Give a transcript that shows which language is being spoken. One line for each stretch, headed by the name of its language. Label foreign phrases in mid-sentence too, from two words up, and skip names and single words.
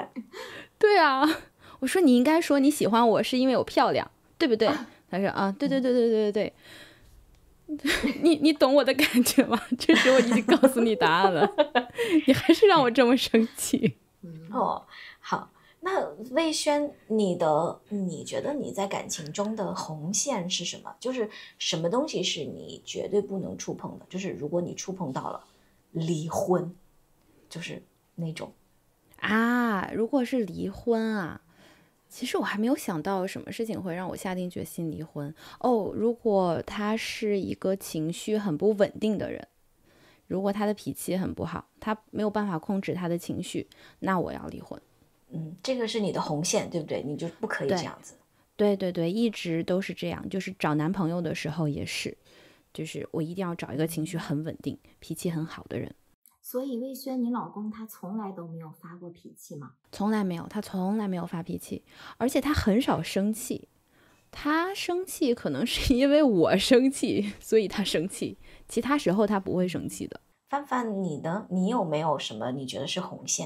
Chinese: 對啊，我說你應該說你喜歡我是因為我漂亮，對不對？他說對，你懂我的感覺嗎？這時我已經告訴你答案了，你還是讓我這麼生氣。好，那魏軒，你覺得你在感情中的紅線是什麼？就是什麼東西是你絕對不能觸碰的？就是如果你觸碰到了離婚，就是那種？啊，如果是離婚啊，其實我還沒有想到什麼事情會讓我下定決心離婚。哦，如果他是一個情緒很不穩定的人，如果他的脾氣很不好，他沒有辦法控制他的情緒，那我要離婚。這個是你的紅線，對不對？你就不可以這樣子。对，一直都是這樣，就是找男朋友的時候也是，就是我一定要找一個情緒很穩定、脾氣很好的人。所以魏軒，你老公他從來都沒有發過脾氣嗎？從來沒有，他從來沒有發脾氣，而且他很少生氣。他生氣可能是因為我生氣，所以他生气。其他時候他不會生氣的。范范，你呢？你有沒有什麼你覺得是紅線？